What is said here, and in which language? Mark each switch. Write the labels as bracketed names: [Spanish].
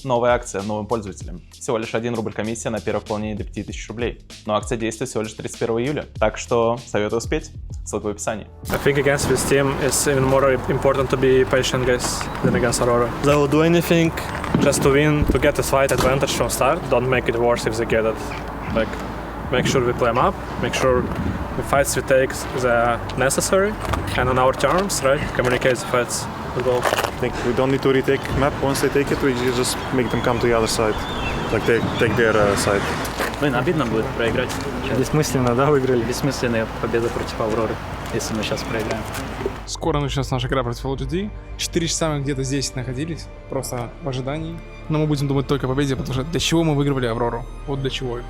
[Russian] Новая акция новым пользователям. Всего лишь 1 рубль комиссия на первое пополнение до 5000 рублей. Но акция действует всего лишь 31 июля. Так что советую успеть. Ссылка в описании. [English] I think against this team it's even more important to be patient, guys, than against Aurora. They will do anything just to win, to get a slight advantage from start. Don't make it worse if they get it. Like, make sure we play them up, make sure the fights we take the necessary, and on our terms, right? Communicate the fights as well. I think we don't need to retake map. Once they take it, we just make them come to the other side. Like take their side. [Russian] Блин, обидно будет проиграть. Бессмысленно, да, выиграли? Бессмысленная победа против Авроры, если мы сейчас проиграем. Скоро начнется наша игра против LGD. 4 часа мы где-то здесь находились, просто в ожидании. Но мы будем думать только о победе, потому что для чего мы выигрывали Аврору? Вот для чего.